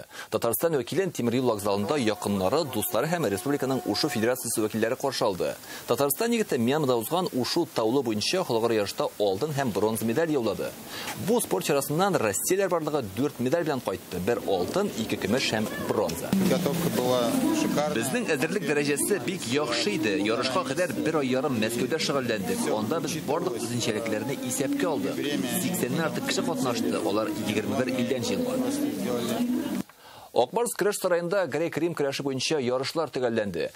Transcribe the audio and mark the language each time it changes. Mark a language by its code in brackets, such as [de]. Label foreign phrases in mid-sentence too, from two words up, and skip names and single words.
[tt] Татарстан вәкилен Тимер юл вокзалында якыннары, дуслары һәм республиканың Ушу федерациясе вәкилләре каршы алды. Татарстан егете Мьянмада узган Ушу таулы буенча халыкара ярышта алтын һәм бронза медаль яулады. Бу спорт чарасыннан Россияләр барлыгы 4 медаль белән кайтты. 1 алтын, 2 көмеш һәм бронза. [ru] Подготовка была шикарная. [tt] Безнең әзерлек дәрәҗәсе бик яхшы иде. Ярышка кадәр 1 ай ярым Мәскәүдә шөгыльләндек. Анда без барлык үзенчәлекләрне исәпкә алдык. 80-дән артык кеше катнашты. Алар 21 илдән җыелган. Акбарс көрәш сараенда грек-рим көрәше буенча ярышлар төгәлләнде.